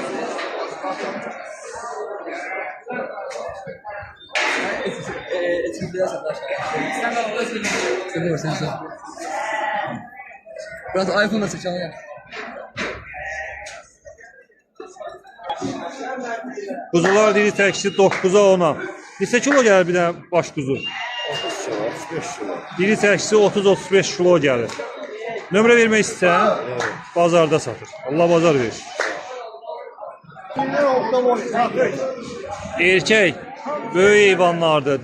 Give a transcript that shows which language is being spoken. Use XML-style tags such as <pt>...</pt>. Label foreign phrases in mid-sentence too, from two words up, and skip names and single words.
<tr>Sen de burada söylüyorsun. Sen. Biraz iPhone'la seçeceğim ya.</tr> <az>Kuzular diri təksi 9'a 10'a. Neçə kilo gəlir bir dənə baş kuzu? 30 kilo, 35 kilo. Diri təksi 30-35 kilo gəlir. Nömrə vermək istəyən bazarda satır. Allah bazar verir. Erkək böyük heyvanlardır.</az>